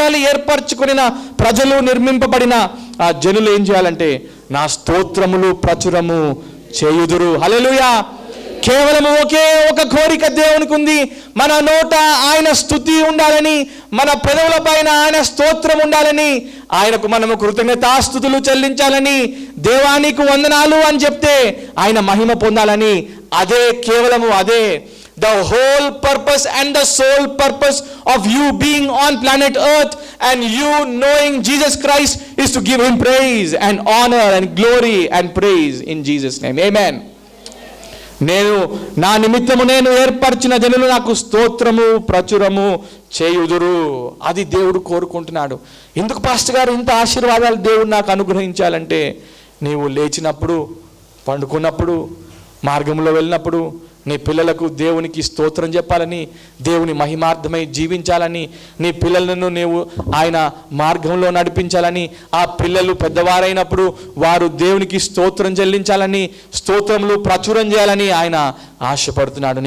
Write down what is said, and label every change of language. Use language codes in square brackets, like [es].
[te] ఏర్పరచుకొనిన ప్రజలు, నిర్మింపబడిన ఆ జనులు ఏం చేయాలంటే నా స్తోత్రములు ప్రచురము చేయుదురు. హల్లెలూయా. కేవలం ఒకే ఒక కోరిక దేవునికి ఉంది. మన నోట ఆయన స్తుతి ఉండాలని, మన పెదవుల పైన ఆయన స్తోత్రం ఉండాలని, ఆయనకు మనము కృతజ్ఞతాస్తుతులు చెల్లించాలని, దేవానికి వందనాలు అని చెప్తే ఆయన మహిమ పొందాలని. అదే కేవలము అదే [en] the whole purpose and the sole purpose of you being on planet earth and you knowing Jesus Christ is to give him praise and honor and glory and praise in Jesus name. Amen. [te] నేను నా నిమిత్తము నేను ఏర్పరిచిన జనులు నాకు స్తోత్రము ప్రచురము చేయుదురు. అది దేవుడు కోరుకుంటున్నాడు. ఎందుకు పాస్టర్ గారు ఇంత ఆశీర్వాదాలు దేవుడు నాకు అనుగ్రహించాలంటే, నీవు లేచినప్పుడు, పండుకున్నప్పుడు, మార్గంలో వెళ్ళినప్పుడు నీ పిల్లలకు దేవునికి స్తోత్రం చెప్పాలని, దేవుని మహిమార్థమై జీవించాలని, నీ పిల్లలను నీవు ఆయన మార్గంలో నడిపించాలని, ఆ పిల్లలు పెద్దవారైనప్పుడు వారు దేవునికి స్తోత్రం చెల్లించాలని, స్తోత్రములు ప్రచురం చేయాలని ఆయన ఆశపడుతున్నాడు.